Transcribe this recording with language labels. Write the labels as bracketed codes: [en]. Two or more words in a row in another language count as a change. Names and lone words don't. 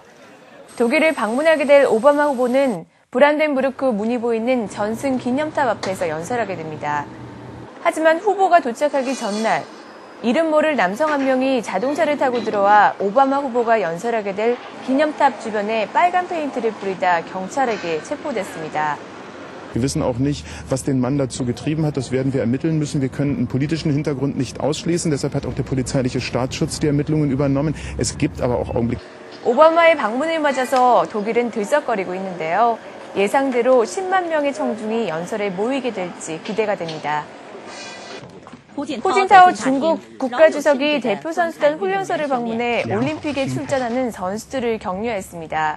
[ko] 독일을 방문하게 될 오바마 후보는 브란덴부르크 문이 보이는 전승 기념탑 앞에서 연설하게 됩니다. 하지만 후보가 도착하기 전날 이름 모를 남성 한 명이 자동차를 타고 들어와 오바마 후보가 연설하게 될 기념탑 주변에 빨간 페인트를 뿌리다 경찰에게 체포됐습니다. [de] Wir wissen auch nicht, was den Mann dazu getrieben hat. Das werden wir ermitteln müssen. Wir können einen politischen Hintergrund nicht ausschließen. Deshalb hat auch der polizeiliche Staatsschutz die Ermittlungen übernommen. Es gibt aber auch Augenblicke. [ko] 오바마의 방문을 맞아서 독일은 들썩거리고 있는데요. 예상대로 10만 명의 청중이 연설에 모이게 될지 기대가 됩니다. 호진타오 중국 국가주석이 대표 선수단 훈련소를 방문해 올림픽에 출전하는 선수들을 격려했습니다.